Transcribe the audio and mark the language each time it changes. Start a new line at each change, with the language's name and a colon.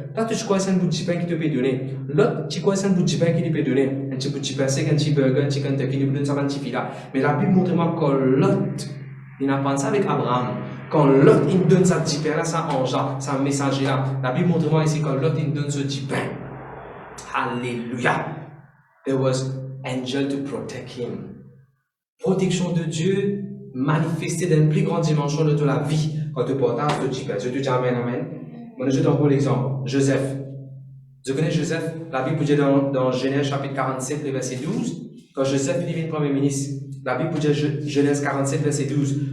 French: Là, tu crois que c'est un bout de pain qui te peut donner. L'autre, tu crois que c'est un bout de pain qui te peut donner. Un petit bout de pain, c'est un petit burger, un petit Kentucky, il donne ça, un petit filet. Mais la Bible montre-moi que l'autre, il n'a pas ça avec Abraham. Quand l'autre, il donne sa petit pain là, ça ange là, ça messager là. La Bible montre-moi ici, quand l'autre, il donne ce petit pain. Alléluia.
English: There was angel to protect him.
French: Protection de Dieu manifestée dans une plus grande dimension de la vie quand tu portes ce petit pain. Je te dis amen, amen. Moi, je donne pour l'exemple. Joseph. Je connais Joseph. La Bible dit dans Genèse chapitre 47, verset 12. Quand Joseph devient premier ministre, la Bible dit Genèse 47, verset 12.